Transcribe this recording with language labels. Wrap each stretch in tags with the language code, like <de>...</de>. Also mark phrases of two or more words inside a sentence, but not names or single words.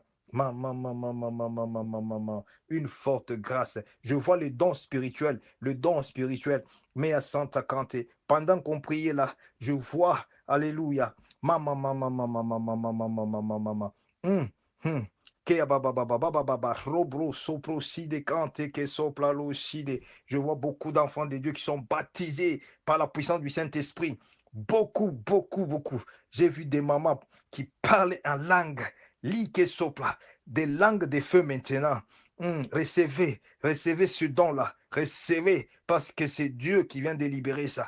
<fr>Maman, maman, maman, maman, maman, maman. Une forte grâce. Je vois le don spirituel, le don spirituel. Mais à Santa Cante, pendant qu'on priait là, je vois, alléluia, maman, maman, maman, maman, maman, maman, maman, maman. Que baba baba baba baba robro sopro side kante que sopla lo side. Je vois beaucoup d'enfants de Dieu qui sont baptisés par la puissance du Saint-Esprit. Beaucoup, beaucoup, beaucoup. J'ai vu des mamans qui parlent en langue, li que sopla, des langues de feu maintenant. Recevez, recevez ce don-là. Recevez, parce que c'est Dieu qui vient de libérer ça.</fr>